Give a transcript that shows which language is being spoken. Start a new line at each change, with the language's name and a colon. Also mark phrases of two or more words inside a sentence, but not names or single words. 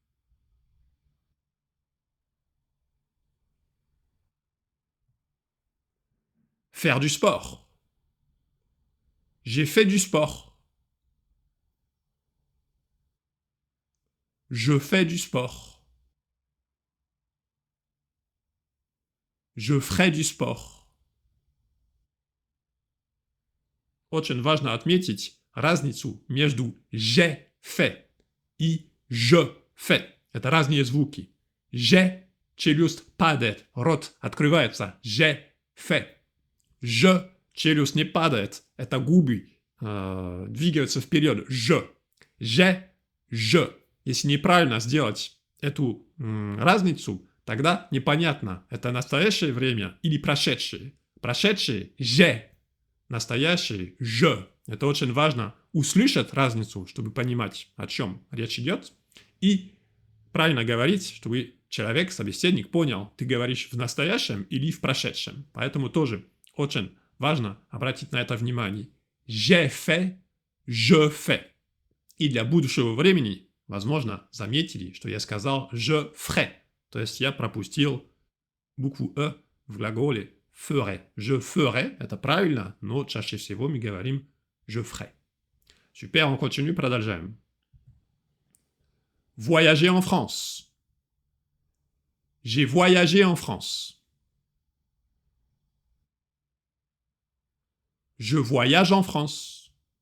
French: Faire du sport. J'ai fait du sport. Je fais du sport. Je ferai du sport.
Russian: Очень важно отметить разницу между
French: «j'ai fait»
Russian: и
French: «je fais».
Russian: Это разные звуки. «J'ai» челюсть падает, рот открывается.
French: «J'ai fait».
Russian: «Je» челюсть не падает, это губы двигаются вперед.
French: «Je». «J'ai», «je».
Russian: Если неправильно сделать эту разницу, тогда непонятно, это настоящее время или прошедшее. Прошедшее «j'ai». Настоящее «je». Это очень важно услышать разницу, чтобы понимать, о чем речь идет, и правильно говорить, чтобы человек, собеседник понял, ты говоришь в настоящем или в прошедшем. Поэтому тоже очень важно обратить на это внимание.
French: J'ai fait, je fais.
Russian: И для будущего времени, возможно, заметили, что я сказал
French: je ferai.
Russian: То есть я пропустил букву «э» в глаголе ferai.
French: Je ferai,
Russian: это правильно, но чаще всего мы говорим
French: je ferai. Super, on continue, продолжаем. Voyager en France. J'ai voyagé en France. Je voyage en France.